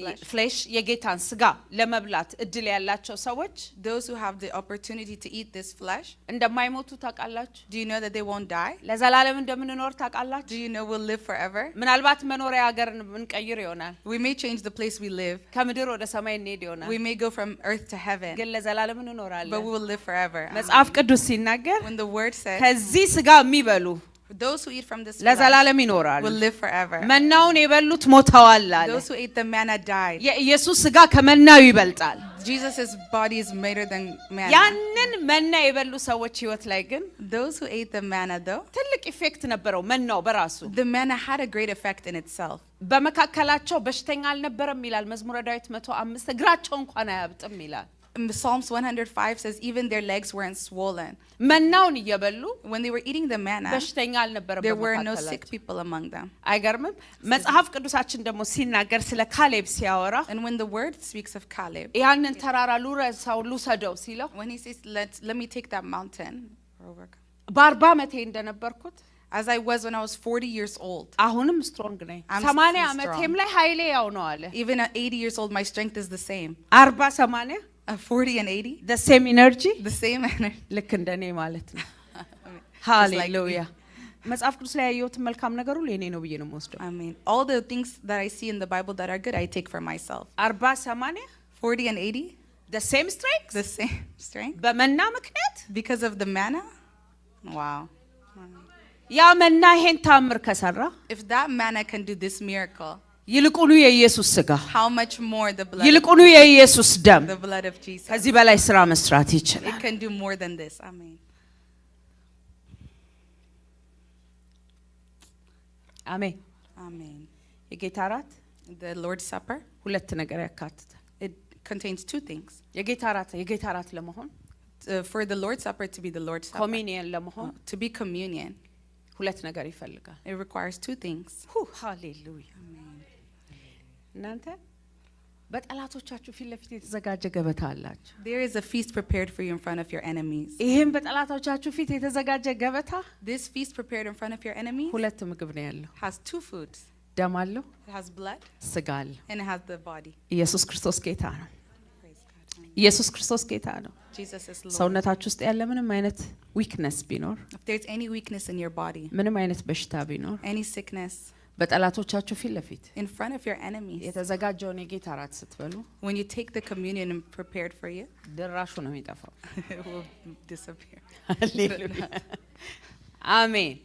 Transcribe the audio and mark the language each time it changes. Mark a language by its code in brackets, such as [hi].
[am] ፍሌሽ የጌታን ስጋ ለመብላት እድል ያላቸው ሰዎች [en] those who have the opportunity to eat this flesh, [am] እንደማይሞቱ ታውቃላችሁ? [en] do you know that they won't die? [am] ለዘላለም እንደምንኖር ታውቃላችሁ? [en] Do you know we'll live forever? [am] ምናልባት መኖሪያ ሀገር እንቀይር ይሆናል። [en] We may change the place we live. [am] ከምድር ወደ ሰማይ እንሄድ ይሆናል። [en] We may go from earth to heaven, [am] ግን ለዘላለም እንኖራለን። [en] but we will live forever. [am] መጽሐፍ ቅዱስ ሲናገር [en] When the word says, [am] ከዚህ ስጋ የሚበሉ [en] Those who eat from this flesh [am] ለዘላለም ይኖራሉ። [en] will live forever. [am] መናውን የበሉት ሞተዋል አለ። [en] Those who ate the manna died. [am] የኢየሱስ ሥጋ ከመናው ይበልጣል። [en] Jesus' body is greater than manna. [am] ያንን መና የበሉ ሰዎች ህይወት ላይ ግን [en] Those who ate the manna, though, [am] ትልቅ ኢፌክት ነበረው መናው በራሱ። [en] the manna had a great effect in itself. [am] በመካከላቸው በሽተኛ አልነበረም ይላል መዝሙረ ዳዊት 105 እግራቸው እንኳን አያብጥም ይላል። [en] Psalms 105 says even their legs weren't swollen. [am] መናውን እየበሉ [en] When they were eating the manna, [am] በሽተኛ አልነበረም [en] there were no [am] በመካከላቸው። [en] sick people among them. [am] አይገርምም? መጽሐፍ ቅዱሳችን ደግሞ ሲናገር ስለ ካሌብ ሲያወራ [en] And when the word speaks of Caleb, [am] ያንን ተራራ ልውረሰው ልውሰደው ሲለው [en] when he says, let me take that mountain, [am] በ40 ዓመቴ እንደነበርኩት [en] as I was when I was 40 years old, [am] አሁንም ስትሮንግ ነኝ። [en] I'm still [am] ዓመቴም [en] strong. [am] ላይ ኃይሌ ያው ነው አለ። [en] even at 80 years old, my strength is the same. [am] 40 80 [en] At 40 and 80, the same energy the same energy. [am] ልክ እንደኔ ማለት ነው። [en] Just like me. [am] ሃሌሉያ። መጽሐፍ ቅዱስ ላይ ያየሁትን መልካም ነገር ሁሉ የኔ ነው ብዬ ነው የምወስደው። [en] I mean, all the things that I see in the Bible that are good, I take for myself. [am] 40 80 [en] 40 and 80, the same strength the same strength [am] በመና ምክንያት [en] because of the manna. Wow. [am] ያ መና ይሄን ታምር ከሰራ [en] If that manna can do this miracle, [am] ይልቁኑ የኢየሱስ ሥጋ [en] how much more the blood, [am] ይልቁኑ የኢየሱስ ደም [en] the blood of Jesus. [am] ከዚህ በላይ ስራ መስራት ይችላል። [en] It can do more than this. Amen. [am] አሜን። [en] Amen. [am] የጌታ እራት [en] The Lord's Supper, [am] ሁለት ነገር ያካትታል። [en] it contains two things. [am] የጌታ እራት ለመሆን [en] For the Lord's Supper to be the Lord's Supper, [am] ኮሚኒየን ለመሆን [en] to be communion, [am] ሁለት ነገር ይፈልጋል። [en] it requires two things. [am] ሃሌሉያ። እናንተ በጠላቶቻችሁ ፊት ለፊት የተዘጋጀ ገበታ አላችሁ። [en] There is a feast prepared for you in front of your enemies. [am] ይሄን በጠላቶቻችሁ ፊት የተዘጋጀ ገበታ [en] This feast prepared in front of your enemies [am] ሁለት ምግብ ነው ያለው። [en] has two foods. [am] ደም አለው፣ [en] It has blood [am] ስጋ አለው። [en] and it has the body. [am] ኢየሱስ ክርስቶስ ጌታ ነው። [en] Praise God. Amen. [am] ኢየሱስ ክርስቶስ ጌታ ነው። [en] Jesus is Lord. [am] ሰውነታችሁ ውስጥ ያለ ምንም አይነት ዊክነስ ቢኖር [en] If there's any weakness in your body, [am] ምንም አይነት በሽታ ቢኖር [en] any sickness, [am] በጠላቶቻችሁ ፊት ለፊት [en] in front of your enemies, [am] የተዘጋጀውን የጌታ እራት ስትበሉ [en] when you take the communion and prepared for you, [am] ድራሹ ነው የሚጠፋው። [en] it will disappear. [am] ሃሌሉያ። አሜን